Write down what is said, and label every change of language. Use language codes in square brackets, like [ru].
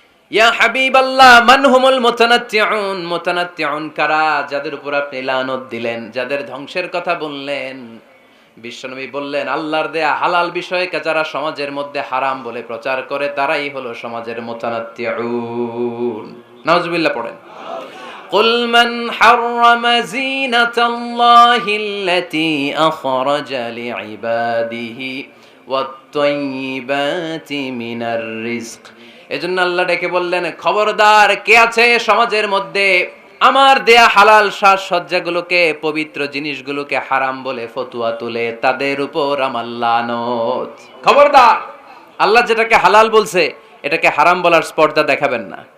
[ar] ইয়া হাবিবাল্লাহ মান হুমুল মুতানাত্তিউন, [bn] মুতানাত্তিউন কারা? যাদের উপর আপনি লানত দিলেন, যাদের ধ্বংসের কথা বললেন। বিশ্বনবী বললেন আল্লাহর দেয়া হালাল বিষয়কে যারা সমাজের মধ্যে হারাম বলে প্রচার করে তারাই হলো সমাজের মুতানাত্তিউন। নাউজুবিল্লাহ পড়েন। [ar] قل من حرم زينة الله التي أخرج لعباده والطيبات من الرزق। [bn] এজন্য আল্লাহ ডেকে বললেন খবরদার, কে আছে সমাজের মধ্যে আমার দেয়া হালাল সাজসজ্জাগুলোকে, পবিত্র জিনিসগুলোকে হারাম বলে ফতোয়া তুলে, তাদের উপর আমার লানত। খবরদার, আল্লাহ যেটাকে হালাল বলছে এটাকে হারাম বলার স্পর্ধা দেখাবেন না।